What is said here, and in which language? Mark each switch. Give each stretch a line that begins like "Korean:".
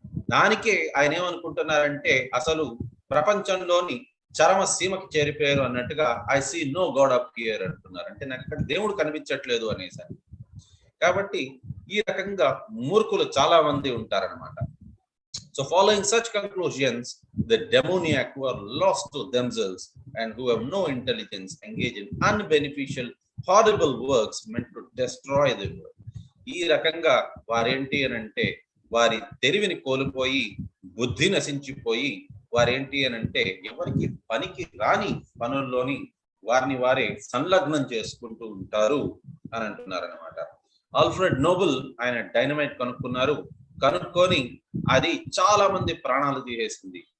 Telugu: దానికే ఆయన ఏమనుకుంటున్నారంటే అసలు ప్రపంచంలోని చరమ సీమకి చేరిపోయారు అన్నట్టుగా
English: I see no God up here
Telugu: అంటున్నారు. అంటే నాకు ఇక్కడ దేవుడు కనిపించట్లేదు అనేసి. కాబట్టి ఈ రకంగా మూర్ఖులు చాలా మంది ఉంటారనమాట.
English: So following such conclusions, the demoniac who are lost to themselves and who have no intelligence engage in unbeneficial, horrible works meant to destroy the world.
Telugu: ఈ రకంగా వారేంటి అని అంటే వారి తెలివిని కోల్పోయి, బుద్ధి నశించిపోయి, వారేంటి అని అంటే ఎవరికి పనికి రాని పనుల్లోని వారిని వారే సంలగ్నం చేసుకుంటూ ఉంటారు అని అంటున్నారు అనమాట. ఆల్ఫ్రెడ్ నోబెల్ ఆయన డైనమైట్ కనుక్కొని అది చాలా మంది ప్రాణాలు తీసేసింది.